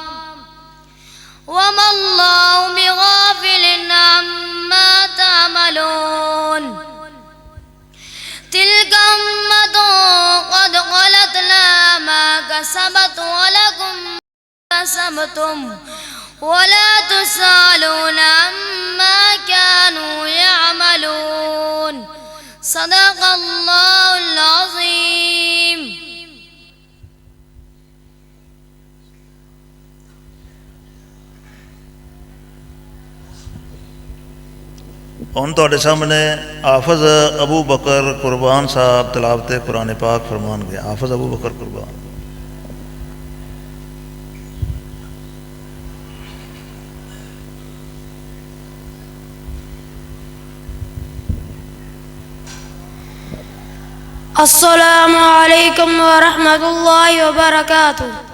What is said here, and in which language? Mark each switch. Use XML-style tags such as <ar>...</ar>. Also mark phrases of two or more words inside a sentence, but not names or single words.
<ar>وما الله بغافل عما تعملون تلك أمة قد خلت لها ما كسبت ولكم ما كسبتم ولا تسألون عما كانوا يعملون صدق الله العظيم.</ar> <pa>ਹੁਣ ਤੁਹਾਡੇ ਸਾਹਮਣੇ ਹਾਫਿਜ਼ ਅਬੂ ਬਕਰ ਕੁਰਬਾਨ ਸਾਹਿਬ ਤਲਾਵਤ ਕੁਰਾਨ ਪਾਕ ਫਰਮਾਨਗੇ। ਹਾਫਿਜ਼ ਅਬੂ ਬਕਰ ਕੁਰਬਾਨ।</pa> <ar>السلام عليكم ورحمة الله وبركاته.</ar>